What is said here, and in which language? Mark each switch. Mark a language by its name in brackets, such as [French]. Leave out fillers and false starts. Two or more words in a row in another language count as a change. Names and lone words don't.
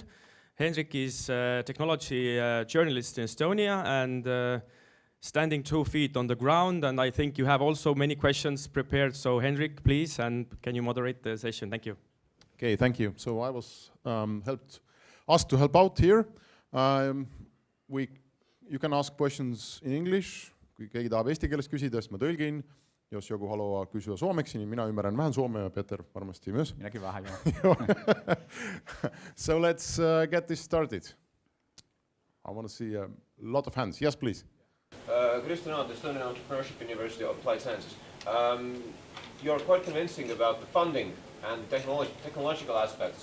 [English] Henrik is a technology journalist in Estonia and standing 2 feet on the ground, and I think you have also many questions prepared. So Henrik, please, and can you moderate the session? Thank you. Okay, thank you. So I was asked to help out here. You can ask questions in English. [Estonian] Kui keegi tahab eesti keeles küsida, siis ma tõlgin. [Finnish] Jos joku haluaa kysyä suomeksi, niin minä ymmärrän vähän suomea ja Peter varmasti myös. Minäkin vähän, joo. [English] So let's get this started. I want to see a lot of hands. Yes, please. Kristjan Aant, Estonian Entrepreneurship University of Applied Sciences. You're quite convincing about the funding and technological aspect.